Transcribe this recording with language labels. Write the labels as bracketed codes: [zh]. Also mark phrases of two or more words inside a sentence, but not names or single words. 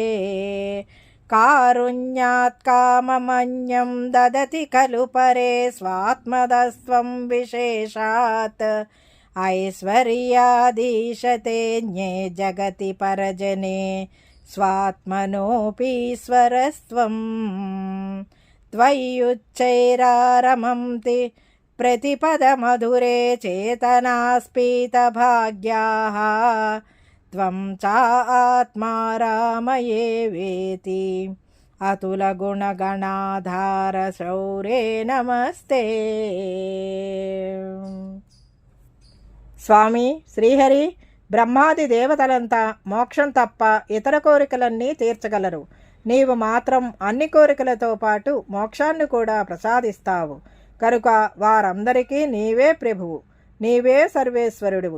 [sa] కారుణ్యాత్ కామమన్యం దదతి ఖలు పరే స్వాత్మదస్త్వం విశేషాత్. ఐశ్వర్యాదీశతేన్యే జగతి పరజనే స్వాత్మనోపీశ్వరస్త్వం. त्वय्युच्चैरारमन्ति प्रतिपदमधुरे चेतनास्फीतभाग्याः त्वं चात्मा रामये वेति अतुलगुणगणाधार शौर्ये नमस्ते. [te] స్వామి శ్రీహరి బ్రహ్మాది దేవతలంతా మోక్షం తప్ప ఇతర కోరికలన్నీ తీర్చగలరు. నీవు మాత్రం అన్ని కోరికలతో పాటు మోక్షాన్ని కూడా ప్రసాదిస్తావు కనుక వారందరికీ నీవే ప్రభువు, నీవే సర్వేశ్వరుడువు.